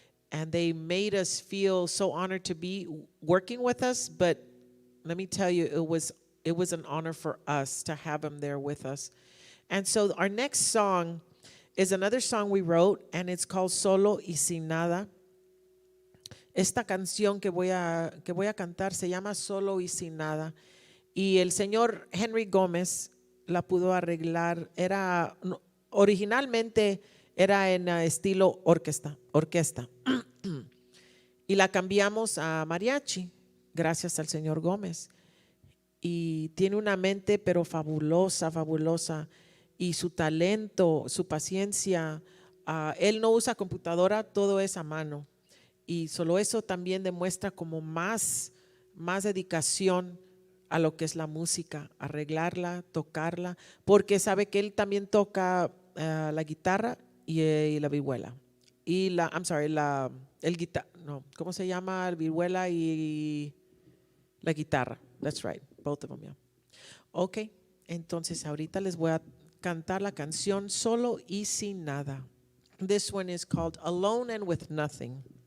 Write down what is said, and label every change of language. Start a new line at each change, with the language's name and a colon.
English: And they made us feel so honored to be working with us. But let me tell you, it was an honor for us to have them there with us. And so our next song is another song we wrote, and it's called Solo y Sin Nada.
Spanish: Esta canción que voy a cantar se llama Solo y Sin Nada. Y el señor Henry Gómez la pudo arreglar. Originalmente era en estilo orquesta. Y la cambiamos a mariachi, gracias al señor Gómez. Y tiene una mente pero fabulosa. Y su talento, su paciencia. Él no usa computadora, todo es a mano. Y solo eso también demuestra como más dedicación a lo que es la música, arreglarla, tocarla, porque sabe que él también toca la guitarra y la vihuela. Y la,
English: I'm sorry,
Spanish: el guitarra, no, ¿cómo se llama? La vihuela y la guitarra.
English: That's right, both of them, yeah.
Spanish: Ok, entonces ahorita les voy a cantar la canción Solo y Sin Nada.
English: This one is called Alone and With Nothing.